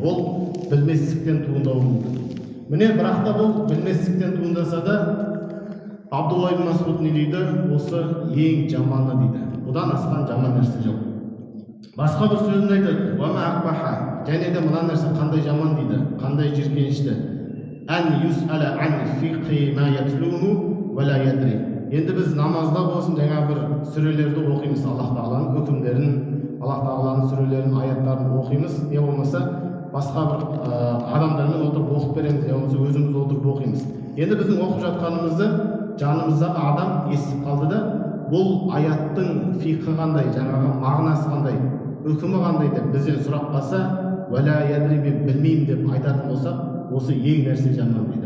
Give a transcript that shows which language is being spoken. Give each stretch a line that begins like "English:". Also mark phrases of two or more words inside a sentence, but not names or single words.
Kazakh: Ол білместіктен туындауы мүмкін. Міне, бірақ та бұл білместіктен туындаса да Абдулла ибн Масуд не дейді? Осы ең жаманы дейді. Бұдан асқан жаман нәрсе жоқ. Басқа бір сөзінде айтады:
Arabic: وما أقبح.
Kazakh: Және де мына нәрсе қандай жаман дейді, қандай жиіркенішті.
Arabic: أن يسأل عن فقه ما يتلوه ولا يدري.
Kazakh: Енді біз намазда болсын жаңа бір сүрелерді оқимыз, Аллах Тағаланың үкімдерін, Аллах Тағаланың сүрелерін, аяттарын оқимыз, не болмаса басқа бір адамдармен отырып оқып береміз, не болмаса өзіміз отырып оқимыз. Енді біздің оқып жатқанымызды жанымыздағы адам естіп қалды да, бұл аяттың фиқы қандай, жаңағы мағынасы қандай, үкімі қандай деп бізден сұрақ қалса,
Arabic: ولا يدري,
Kazakh: мен білмеймін деп айтатын болсақ, осы ең нәрсе жаман дейді.